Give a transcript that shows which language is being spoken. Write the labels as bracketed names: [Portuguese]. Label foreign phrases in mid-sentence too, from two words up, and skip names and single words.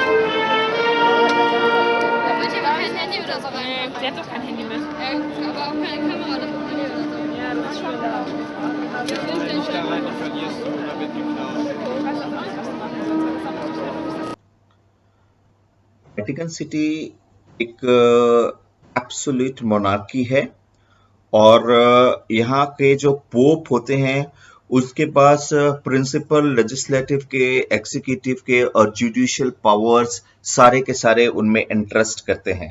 [German] Da wollte ich aber kein Handy oder so rein. Nee, die hat doch kein Handy mit. Aber auch keine Kamera oder so. Ja, das ist schon da. Wenn du nicht da rein, verlierst du oder wird geklaut. Ich weiß auch nicht, was du machen sollst. [Hindi] वेटिकन सिटी एक [English] absolute monarchy [Hindi] है और यहाँ के जो पोप होते हैं उसके पास [English] principal legislative [Hindi] के, एग्जीक्यूटिव के और [English] judicial powers [Hindi] सारे के सारे उनमें इंटरेस्ट करते हैं।